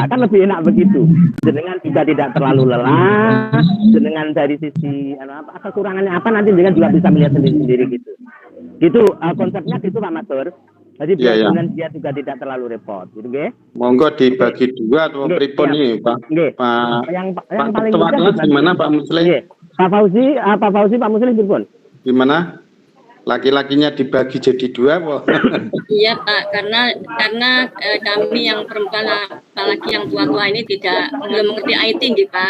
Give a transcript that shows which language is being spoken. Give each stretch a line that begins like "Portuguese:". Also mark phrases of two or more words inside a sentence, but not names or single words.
Indonesian: Kan lebih enak begitu. Jenengan juga tidak terlalu lelah. Jenengan dari sisi kekurangannya apa nanti jenengan juga bisa melihat sendiri gitu. Gitu konsepnya gitu Pak Matur. Jadi Iya, biar iya. kemudian dia juga tidak terlalu repot, gitu nggih. Monggo dibagi dua atau Nggih, pripun siap. nih, Pak. Nggih. Pak Yang Pak paling Ketua mudah kelas dibagi. gimana Pak Muslim? Nggih. Pak Fauzi, Pak Muslim pripun? Laki-lakinya dibagi jadi dua, Pak? Iya Pak, karena kami yang perempuan apalagi yang tua-tua ini belum mengerti IT gitu Pak.